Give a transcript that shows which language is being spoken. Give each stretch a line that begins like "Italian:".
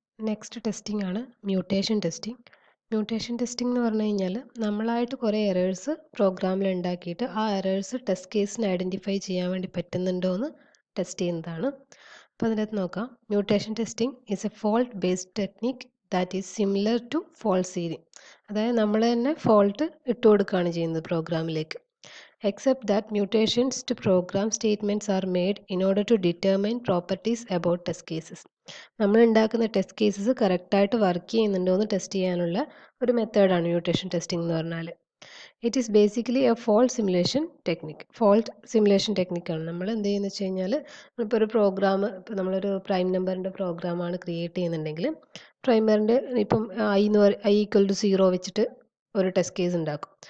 Malayalam: Next testing ആണ് mutation testing. Mutation testing എന്ന് പറഞ്ഞു കഴിഞ്ഞാൽ നമ്മളായിട്ട് കുറേ എറേഴ്സ് പ്രോഗ്രാമിൽ ഉണ്ടാക്കിയിട്ട് ആ എറേഴ്സ് ടെസ്റ്റ് കേസിന് ഐഡൻറ്റിഫൈ ചെയ്യാൻ വേണ്ടി പറ്റുന്നുണ്ടോ എന്ന് ടെസ്റ്റ് ചെയ്യുന്നതാണ്. അപ്പോൾ അതിനകത്ത് നോക്കാം.
English: Mutation testing is a fault based technique that is similar to fault seeding.
Malayalam: അതായത് നമ്മൾ തന്നെ ഫോൾട്ട് ഇട്ട് കൊടുക്കുകയാണ് ചെയ്യുന്നത് പ്രോഗ്രാമിലേക്ക്.
English: Except that mutations to program statements are made in order to determine properties about test cases.
Malayalam: നമ്മൾ ഉണ്ടാക്കുന്ന ടെസ്റ്റ് കേസസ് കറക്റ്റായിട്ട് വർക്ക് ചെയ്യുന്നുണ്ടോ എന്ന് ടെസ്റ്റ് ചെയ്യാനുള്ള ഒരു മെത്തേഡാണ് മ്യൂട്ടേഷൻ ടെസ്റ്റിംഗ് എന്ന് പറഞ്ഞാൽ.
English: It is basically a fault simulation technique. Fault simulation ടെക്നിക്കാണ്.
Malayalam: നമ്മൾ എന്ത് ചെയ്യുന്നത് വെച്ച് കഴിഞ്ഞാൽ ഇപ്പോൾ ഒരു പ്രോഗ്രാം, ഇപ്പോൾ നമ്മളൊരു പ്രൈം നമ്പറിൻ്റെ പ്രോഗ്രാമാണ് ക്രിയേറ്റ് ചെയ്യുന്നുണ്ടെങ്കിൽ പ്രൈമറിൻ്റെ ഇപ്പം ഐ ഈക്വൽ ടു 0 വെച്ചിട്ട് ഒരു ടെസ്റ്റ് കേസ് ഉണ്ടാക്കും.